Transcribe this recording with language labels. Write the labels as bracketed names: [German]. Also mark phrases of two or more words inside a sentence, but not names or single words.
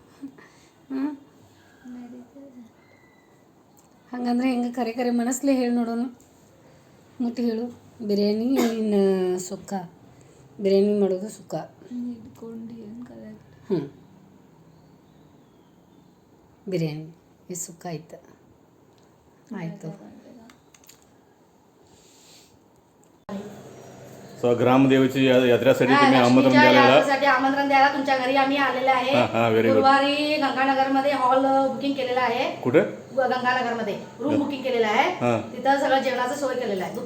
[Kannada] ಹಂಗಂದ್ರೆ ಹೆಂಗೆ ಕರೆ ಮನಸ್ಲೇ ಹೇಳಿ ನೋಡೋಣ, ಮುಟ್ಟಿ ಹೇಳು. ಬಿರಿಯಾನಿ ಸುಕ್ಕ, ಬಿರಿಯಾನಿ ಮಾಡೋದು ಸುಕ್ಕ. ಬಿರಿಯಾನಿ ಇದು ಸುಕ್ಕ ಆಯ್ತು. [Marathi] सो ग्रामदेवीची यात्रेसाठी तुम्ही आमंत्रण द्यायला आमंत्रण द्यायला तुमच्या घरी आम्ही आलेले आहे. गुरुवारी गंगानगर मध्ये हॉल बुकिंग केलेला आहे. कुठे? गंगानगर मध्ये रूम बुकिंग केलेला आहे. तिथं सगळं जेवणाचं सोय केलेलं आहे.